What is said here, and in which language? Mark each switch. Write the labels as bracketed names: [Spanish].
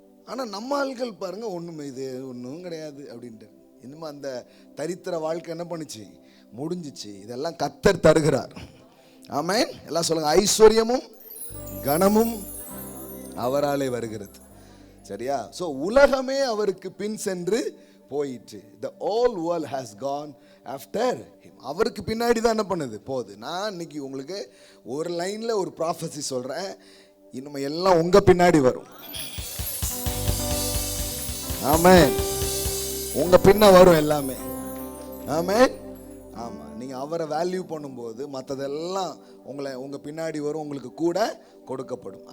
[Tamil] ஆனால் நம்ம ஆட்கள் பாருங்க, ஒன்றுமே இது ஒன்றும் கிடையாது அப்படின்ட்டு இன்னும் அந்த தரித்திர வாழ்க்கை என்ன பண்ணுச்சு? முடிஞ்சிச்சு. இதெல்லாம் கர்த்தர் தருகிறார். ஆமென். எல்லாம் சொல்லுங்க, ஐஸ்வர்யமும் கனமும் அவராலே வருகிறது. சரியா? ஸோ உலகமே அவருக்கு பின் சென்று போயிற்று. [English] The whole world has gone after him. [Tamil] அவருக்கு பின்னாடி தான் என்ன பண்ணுது போகுது. நான் இன்னைக்கு உங்களுக்கு ஒரு லைன்ல ஒரு ப்ராஃபஸி சொல்றேன், இனிமே எல்லாம் உங்க பின்னாடி வரும். ஆமென். உங்க பின்ன வரும் எல்லாமே. ஆமென். ஆமா, நீங்க அவரை வேல்யூ பண்ணும்போது மற்றதெல்லாம் உங்க பின்னாடி வரும், உங்களுக்கு கூட கொடுக்கப்படும்.